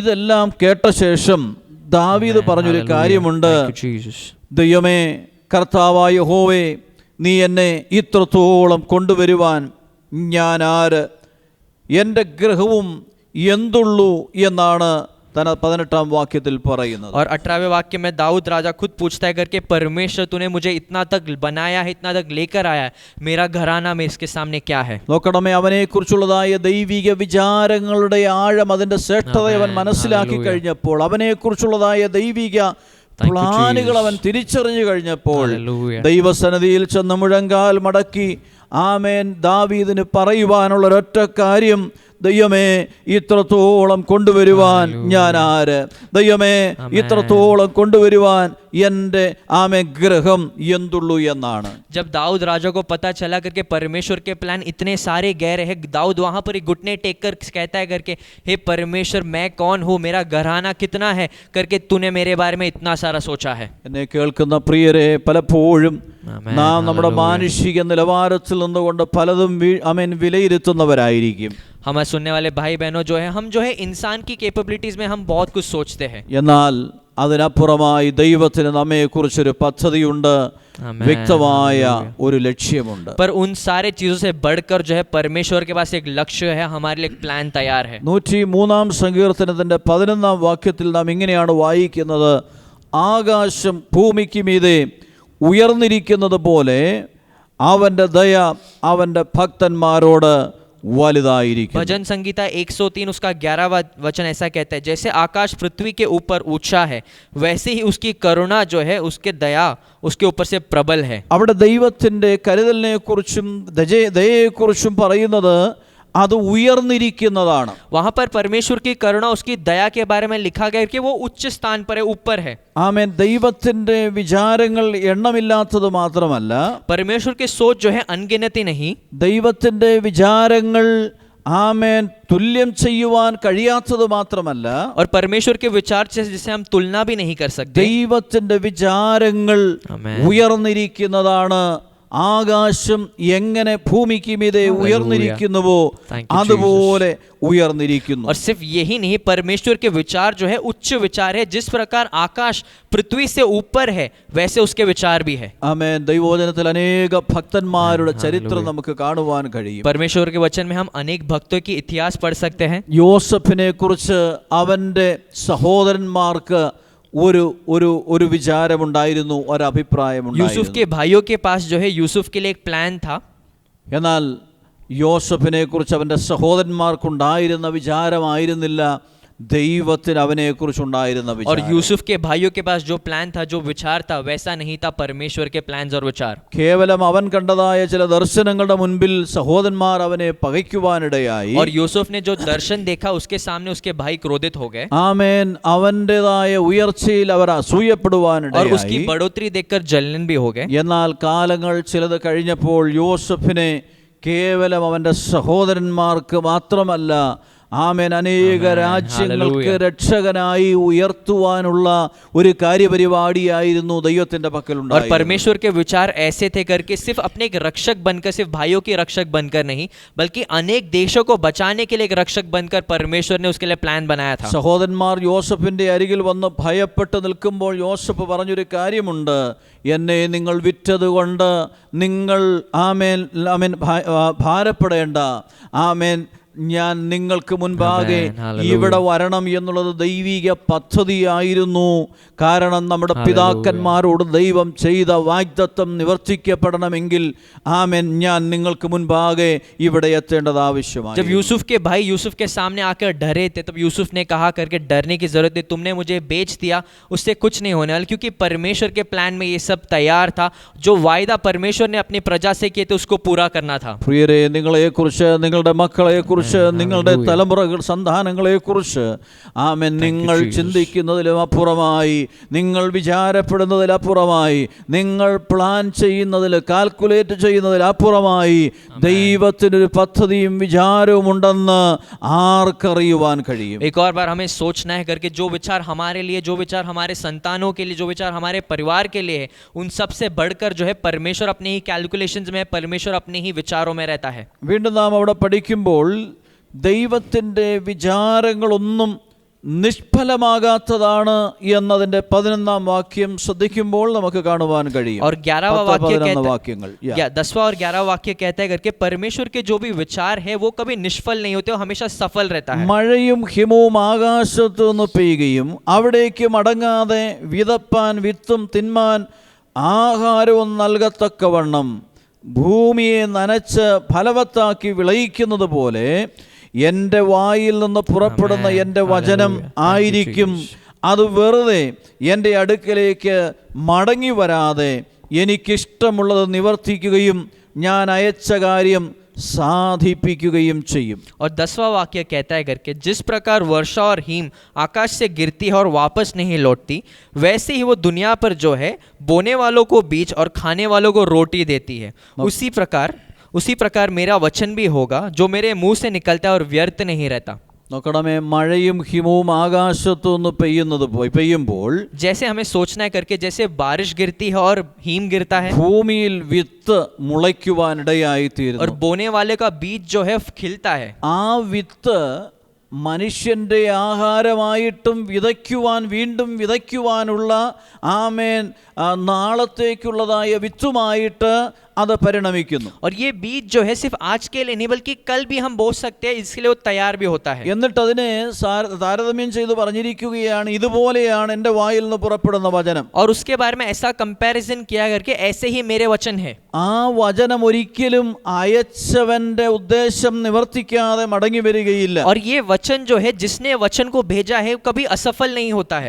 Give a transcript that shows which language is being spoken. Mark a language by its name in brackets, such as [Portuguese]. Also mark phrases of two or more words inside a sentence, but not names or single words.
[Malayalam] ഇതെല്ലാം കേട്ട ശേഷം ദാവീദ് പറഞ്ഞൊരു കാര്യമുണ്ട്. [English] Thank you, Jesus. [Malayalam] ദൈവമേ, കർത്താവായ യഹോവേ, നീ എന്നെ ഇത്രത്തോളം കൊണ്ടുവരുവാൻ ഞാൻ ആര്, എൻ്റെ ഗ്രഹവും എന്തുള്ളൂ എന്നാണ് 18ാം വാക്യത്തിൽ പറയുന്നത്. [Hindi] और 18वें वाक्य में दाऊद राजा खुद पूछता है करके, परमेश्वर तूने मुझे इतना तक बनाया है, इतना तक लेकर आया है, मेरा घराना में इसके सामने क्या है. [Malayalam] നോക്കണമേ, അവനെക്കുറിച്ചുള്ളതായ ദൈവിക വിചാരങ്ങളുടെ ആഴം, അതിൻ്റെ ശ്രേഷ്ഠത അവൻ മനസ്സിലാക്കി കഴിഞ്ഞപ്പോൾ, അവനെക്കുറിച്ചുള്ളതായ ദൈവിക പ്ലാനുകൾ അവൻ തിരിച്ചറിഞ്ഞു കഴിഞ്ഞപ്പോൾ, ദൈവസന്നിധിയിൽ ചെന്ന് മുഴങ്കാൽ മടക്കി ആമേൻ ദാവീദിന് പറയുവാനുള്ള ഒരൊറ്റ കാര്യം, ദൈവമേ, ഇത്രത്തോളം കൊണ്ടുവരുവാൻ ഞാൻ ആര്, ദൈവമേ, ഇത്രത്തോളം കൊണ്ടുവരുവാൻ എൻ്റെ ആമേ ഗ്രഹം എന്തുള്ളൂ എന്നാണ്. [Hindi] जब दाऊद राजा को पता चला करके परमेश्वर के प्लान इतने सारे गहरे हैं, दाऊद वहां पर एक घुटने टेक कर कहता है करके, हे परमेश्वर, मैं कौन हूँ, मेरा घराना कितना है करके तूने मेरे बारे में इतना सारा सोचा है. [Malayalam] എന്നെ കേൾക്കുന്ന പ്രിയരെ, പലപ്പോഴും നാം നമ്മുടെ മാനുഷിക നിലവാരത്തിൽ നിന്നുകൊണ്ട് പലതും വിലയിരുത്തുന്നവരായിരിക്കും. [Hindi] हमारे सुनने वाले भाई बहनों जो है, हम जो है इंसान की कैपेबिलिटीज में हम बहुत कुछ सोचते हैं. [Malayalam] എന്നാൽ അതിനപ്പുറമായി ദൈവത്തിന് നമ്മെക്കുറിച്ചൊരു പദ്ധതിയുണ്ട്, വ്യക്തമായ ഒരു ലക്ഷ്യമുണ്ട്. [Hindi] पर उन सारे चीजों से बढ़कर जो है परमेश्वर के पास एक लक्ष्य है, हमारे लिए एक प्लान तैयार है. [Malayalam] 103-ാം സങ്കീർത്തനത്തിന്റെ 11ാം വാക്യത്തിൽ നാം ഇങ്ങനെയാണ് വായിക്കുന്നത്, ആകാശം ഭൂമിക്ക് മീതെ ഉയർന്നിരിക്കുന്നത് പോലെ അവന്റെ ദയ അവന്റെ ഭക്തന്മാരോട് വലുതായിരിക്കും. [Hindi] भजन संगीता 103 उसका 11वां वचन ऐसा कहता है, जैसे आकाश पृथ्वी के ऊपर ऊंचा है, वैसे ही उसकी करुणा जो है, उसके दया उसके ऊपर से प्रबल है. [Malayalam] അവിടെ ദൈവത്തിന്റെ കരുതലിനെ കുറിച്ചും ദയയെക്കുറിച്ചും പറയുന്നത് അത് ഉയർന്നിരിക്കുന്നതാണ്. [Hindi] वहां पर परमेश्वर की करुणा, उसकी दया के बारे में लिखा गया कि वो उच्च स्थान पर है, ऊपर है. [Malayalam] ആമേൻ. ദൈവത്തിന്റെ വിചാരങ്ങൾ എണ്ണമില്ലാത്തത് മാത്രമല്ല, [Hindi] परमेश्वर की सोच जो है अनगिनती नहीं, [Malayalam] ദൈവത്തിന്റെ വിചാരങ്ങൾ ആമേൻ തുല്യം ചെയ്യുവാൻ കഴിയാത്തത് മാത്രമല്ല, [Hindi] और परमेश्वर के विचार से जिसे हम तुलना भी नहीं कर सकते. [Malayalam] ദൈവത്തിന്റെ വിചാരങ്ങൾ ഉയർന്നിരിക്കുന്നതാണ്. ആകാശം എങ്ങനെ ഭൂമിക്ക് മീതെ ഉയർന്നിരിക്കുന്നുവോ അതുപോലെ ഉയർന്നിരിക്കുന്നു. [Hindi] और सिर्फ यही नहीं, परमेश्वर के विचार जो है उच्च विचार है. जिस प्रकार आकाश पृथ्वी से ऊपर है, वैसे उसके विचार भी है. [Malayalam] ആമേൻ. ദൈവവചനത്തിൽ അനേക ഭക്തന്മാരുടെ ചരിത്രം നമുക്ക് കാണുവാൻ കഴിയും. [Hindi] परमेश्वर के वचन में हम अनेक भक्तों की इतिहास पढ़ सकते हैं. [Malayalam] യോസഫിനെ കുറിച്ച് അവന്റെ സഹോദരന്മാർക്ക് ഒരു വിചാരമുണ്ടായിരുന്നു, ഒരു അഭിപ്രായമുണ്ടായിരുന്നു. [Hindi] यूसुफ के भाइयों के पास जो है यूसुफ के लिए एक प्लान था. [Malayalam] എന്നാൽ യോസഫിനെ കുറിച്ച് അവന്റെ സഹോദരന്മാർക്കുണ്ടായിരുന്ന വിചാരമായിരുന്നില്ല ദൈവത്തിന് അവനെക്കുറിച്ചുണ്ടായിരുന്ന വിചാരം. [Hindi] और यूसुफ के भाइयों के पास जो प्लान था, जो विचार था, वैसा नहीं था परमेश्वर के प्लान्स और विचार. [Malayalam] കേവലം അവൻ കണ്ടതായ ചില ദർശനങ്ങളുടെ മുൻപിൽ സഹോദരന്മാർ അവനെ പകയ്ക്കുവാനിടയായി. [Hindi] और यूसुफ ने जो दर्शन देखा, उसके सामने उसके भाई क्रोधित हो गए. [Malayalam] ആമേൻ. അവന്റേതായ ഉയർച്ചയിൽ അവർ അസൂയപ്പെടുവാനിടയായി. [Hindi] और उसकी बढ़ोतरी देखकर जलन भी हो गए. [Malayalam] എന്നാൽ കാലങ്ങൾ ചിലത് കഴിഞ്ഞപ്പോൾ യോസഫിനെ കേവലം അവന്റെ സഹോദരന്മാർക്ക് മാത്രമല്ല, ആമേൻ, അനേക രാജ്യങ്ങൾക്ക് രക്ഷകനായി ഉയർത്തുവാനുള്ള ഒരു കാര്യപരിപാടിയായിരുന്നു ദൈവത്തിന്റെ പക്കലുണ്ടായിരുന്നത്. [Hindi] और परमेश्वर के विचार ऐसे थे करके सिर्फ अपने एक रक्षक बनकर, सिर्फ भाइयों के रक्षक बनकर नहीं, बल्कि अनेक देशों को बचाने के लिए एक रक्षक बनकर परमेश्वर ने उसके लिए प्लान बनाया था. [Malayalam] സഹോദരന്മാർ യോസഫിന്റെ അരികിൽ വന്ന് ഭയപ്പെട്ട് നിൽക്കുമ്പോൾ യോസഫ് പറഞ്ഞൊരു കാര്യമുണ്ട്, എന്നെ നിങ്ങൾ വിറ്റതുകൊണ്ട് നിങ്ങൾ ആമേൻ ഭാരപ്പെടേണ്ട, ആമേൻ, ഞാൻ നിങ്ങൾക്ക് മുൻപാകെ ഇവിടെ വരണം എന്നുള്ളത് ദൈവിക പദ്ധതിയായിരുന്നു. കാരണം നമ്മുടെ പിതാക്കന്മാരോട് ദൈവം ചെയ്ത വാഗ്ദത്തം നിവർത്തിക്കപ്പെടണമെങ്കിൽ ആമേൻ ഞാൻ നിങ്ങൾക്ക് മുൻപാകെ ഇവിടെ എത്തേണ്ടത് ആവശ്യമാണ്. [Hindi] जब यूसुफ के भाई यूसुफ के सामने आकर डरे थे, तब यूसुफ ने कहा करके, डरने की जरूरत नहीं, तुमने मुझे बेच दिया, उससे कुछ नहीं होने वाला, क्योंकि परमेश्वर के प्लान में ये सब तैयार था. जो वायदा परमेश्वर ने अपनी प्रजा से किए थे, उसको पूरा करना था. [Malayalam] പ്രിയരെ, നിങ്ങളെക്കുറിച്ച്, നിങ്ങളുടെ മക്കളെക്കുറിച്ച് കുറിച്ച്, നിങ്ങളുടെ തലമുറകൾ, സന്താനങ്ങളെ കുറിച്ച് ആമേൻ നിങ്ങൾ ചിന്തിക്കുന്നതിലും അപ്പുറമായി, നിങ്ങൾ വിചാരപ്പെടുന്നതിലപ്പുറമായി, നിങ്ങൾ പ്ലാൻ ചെയ്യുന്നതിൽ, കാൽക്കുലേറ്റ് ചെയ്യുന്നതിൽ അപ്പുറമായി ദൈവത്തിനൊരു പദ്ധതിയും വിചാരവും ഉണ്ടെന്ന് ആർക്കറിയുവാൻ കഴിയും? [Hindi] एक और बार हमें सोचना है करके जो विचार हमारे लिए, जो विचार हमारे संतानों के लिए, जो विचार हमारे परिवार के लिए है, उन सब से बढ़कर जो है परमेश्वर अपने ही कैलकुलेशंस में है, परमेश्वर अपने ही विचारों में रहता है। [Malayalam] വീണ്ടും നാം അവിടെ പഠിക്കുമ്പോൾ ദൈവത്തിൻ്റെ വിചാരങ്ങളൊന്നും നിഷ്ഫലമാകാത്തതാണ് എന്നതിന്റെ 11ാം വാക്യം ശ്രദ്ധിക്കുമ്പോൾ നമുക്ക് കാണുവാൻ കഴിയും. [Hindi] और 11वां वाक्य कहता [Malayalam] വാക്യങ്ങൾ [Hindi] 10वां और 11वां वाक्य कहता है करके परमेश्वर के जो भी विचार है वो कभी निष्फल नहीं होते, वो हमेशा सफल रहता है। [Malayalam] മഴയും ഹിമവും ആകാശത്തു നിന്ന് പെയ്യുകയും അവിടേക്ക് മടങ്ങാതെ വിതപ്പാൻ വിത്തും തിന്മാൻ ആഹാരവും നൽകത്തക്കവണ്ണം ഭൂമിയെ നനച്ച് ഫലവത്താക്കി വിളയിക്കുന്നത് പോലെ എൻ്റെ വായിൽ നിന്ന് പുറപ്പെടുന്ന എൻ്റെ വചനം ആയിരിക്കും. അത് വെറുതെ എൻ്റെ അടുക്കലേക്ക് മടങ്ങി വരാതെ എനിക്കിഷ്ടമുള്ളത് നിവർത്തിക്കുകയും ഞാൻ അയച്ച കാര്യം സാധിപ്പിക്കുകയും ചെയ്യും. [Hindi] और 10वां वाक्य कहता है करके जिस प्रकार वर्षा और हिम आकाश से गिरती है और वापस नहीं लौटती, वैसे ही वो दुनिया पर जो है बोने वालों को बीज और खाने वालों को रोटी देती है, उसी प्रकार मेरा वचन भी होगा जो मेरे मुंह से निकलता है और व्यर्थ नहीं रहता। [Malayalam] നോക്കണമേ, മഴയും ഹിമവും ആകാശത്തു നിന്ന് പെയ്യുമ്പോൾ [Hindi] जैसे हमें सोचना है करके जैसे बारिश गिरती है और हिम गिरता है, [Malayalam] ഭൂമിയിൽ വിത്ത് മുളയ്ക്കുവാനിടയായിത്തീരുന്നു. [Hindi] और बोने वाले का बीज जो है खिलता है। [Malayalam] ആ വിത്ത് മനുഷ്യൻ്റെ ആഹാരമായിട്ടും വീണ്ടും വിതയ്ക്കുവാനുള്ള ആമേൻ നാളത്തേക്കുള്ളതായ വിത്തുമായിട്ട് അത് പരിണമിക്കുന്നു. [Hindi] और ये बीज जो है सिर्फ आज के लिए नहीं बल्कि कल भी हम बो सकते हैं, इसके लिए वो तैयार भी होता है। [Malayalam] എന്നിട്ട് അതിനെ താരതമ്യം ചെയ്ത് പറഞ്ഞിരിക്കുകയാണ്, ഇതുപോലെയാണ് എൻ്റെ വായിൽ നിന്ന് പുറപ്പെടുന്ന വചനം. [Hindi] और उसके बारे में ऐसा कंपैरिजन किया करके ऐसे ही मेरे वचन है। [Malayalam] ആ വചനം ഒരിക്കലും അയച്ചവന്റെ ഉദ്ദേശം നിവർത്തിക്കാതെ മടങ്ങി വരികയില്ല. [Hindi] और ये वचन जो है जिसने वचन को भेजा है कभी असफल नहीं होता है।